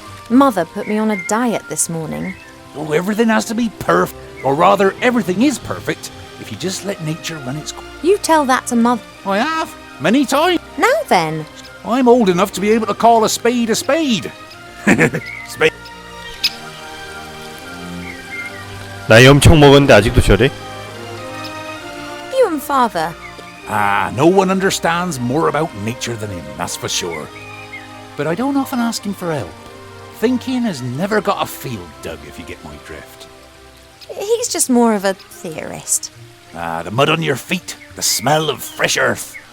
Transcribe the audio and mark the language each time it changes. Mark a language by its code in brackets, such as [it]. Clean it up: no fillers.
[en] Mother put me on a diet this morning. Oh, everything has to be perfect. Or rather, everything is perfect if you just let nature run its course. You tell that to Mother. I have, many times. Now then. I'm old enough to be able to call a spade a spade. Spade. [ko] 나이 엄청 먹었는데 아직도 저래? [en] You and Father. Ah, no one understands more about nature than him, that's for sure. But I don't often ask him for help. Thinking has never got a field dug, if you get my drift. He's just more of a theorist. Ah, the mud on your feet, the smell of fresh earth.